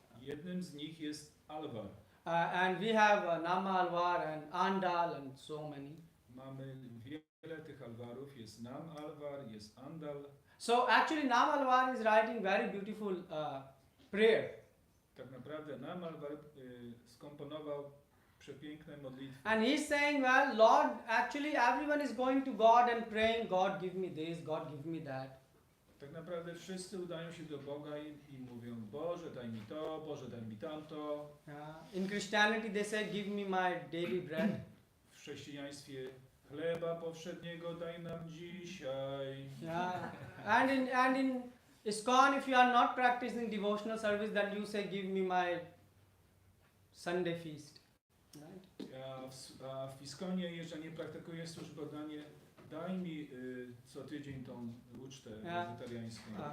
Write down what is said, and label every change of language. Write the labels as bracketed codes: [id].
[pl] Jednym z nich jest Alvar. [en] and we have Nama Alvar and Andal and so many. [pl] Mamy wiele tych Alvarów. Jest Nam Alvar, jest Andal. [en] So actually, Nam Alvar is writing very beautiful prayer, [pl] Tak naprawdę Nam Alvar skomponował przepiękne modlitwy. [en] and he's saying, well, Lord, actually everyone is going to God and praying, God give me this, God give me that. [pl] Tak naprawdę wszyscy udają się do Boga i mówią: Boże, daj mi to, Boże, daj mi tamto. [en] In Christianity, they say, give me my daily bread. [pl] W chrześcijaństwie: chleba powszedniego daj nam dzisiaj. [en] Yeah, and in ISKCON, if you are not practicing devotional service, then you say, give me my Sunday feast. Right? [pl] A w ISKCONie, jeżeli nie praktykujesz służby oddania, daj mi co tydzień tą ucztę wegetariańską.